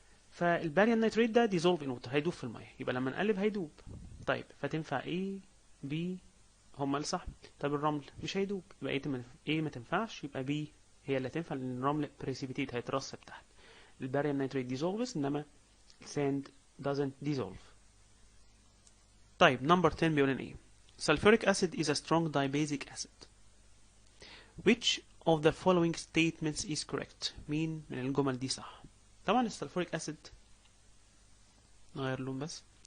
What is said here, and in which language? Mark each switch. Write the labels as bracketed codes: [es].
[ar] فالباريوم نيتريت ده [en] dissolve in water، [ar] هيدوب في الميه، يبقى لما نقلب هيدوب. طيب فتنفع A B هما الصح. طب الرمل مش هيدوب، يبقى A ما تنفعش، يبقى B هي اللي تنفع لان الرمل بريسيبيتيت هيترسب تحت. [en] الباريوم نيتريت dissolves [ar] انما [en] sand doesn't dissolve. طيب number 10 [ar] بيقول لنا ايه؟ [en] sulfuric acid is a strong dibasic acid. which of the following statements is correct؟ [ar] مين من الجمل دي صح؟ طبعا السلفوريك اسيد نغير اللون بس.